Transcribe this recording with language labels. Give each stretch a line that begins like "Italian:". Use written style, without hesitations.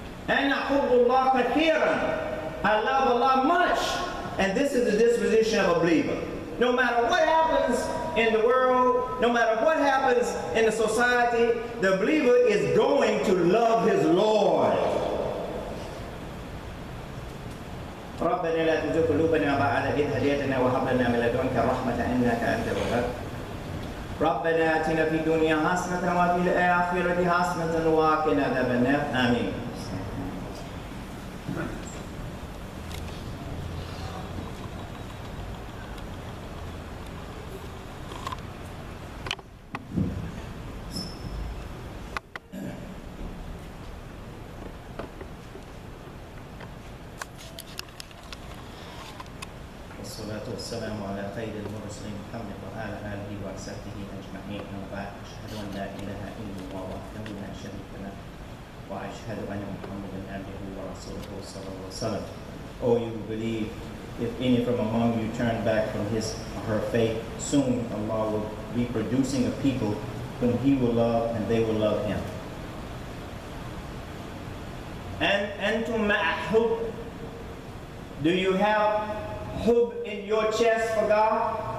Arabic: أنا حب الله كثيرا.
English: I love Allah much. And this is the disposition of a believer. No matter what happens in the world, no matter what happens in the society, the believer is going to love his Lord.
Arabic: ربنا لا تزغ قلوبنا بعد إذ هديتنا وهب لنا من لدنك رحمة إنك أنت الوهاب. ربنا آتنا في الدنيا حسنة وفي الآخرة حسنة وقنا عذاب النار. آمين. والصلاة والسلام على خير المرسلين محمد وعلى آله وصحبه أجمعين. وبعد أشهد أن لا إله إلا الله وحده لا شريك له وأشهد أن محمدا عبده ورسوله صلى الله عليه وسلم.
English: O you who believe, if any from among you turn back from his or her faith, soon Allah will be producing a people whom he will love and they will love him. And
Arabic: antum ma'ahub,
English: do you have hub in your chest for God?